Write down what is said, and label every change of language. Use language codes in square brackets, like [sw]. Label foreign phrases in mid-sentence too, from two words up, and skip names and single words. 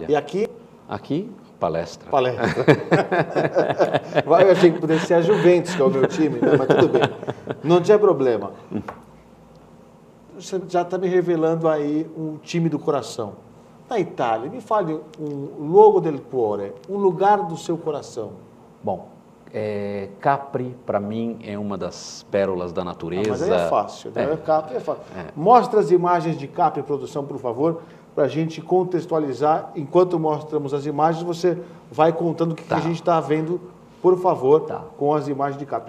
[pt] E aqui? Aqui, palestra. Palestra. Eu achei que pudesse ser a Juventus, que é o meu time, né? Mas tudo bem. Não tinha problema. Você já está me revelando aí um time do coração. Na Itália, me fale um [it] luogo del cuore, [pt] um lugar do seu coração. Bom, Capri, para mim, é uma das pérolas da natureza. Mas aí é fácil, né? Capri é fácil. Mostra as imagens de Capri, produção, por favor, para a gente contextualizar. Enquanto mostramos as imagens, você vai contando o que a gente está vendo, por favor, com as imagens de Capri.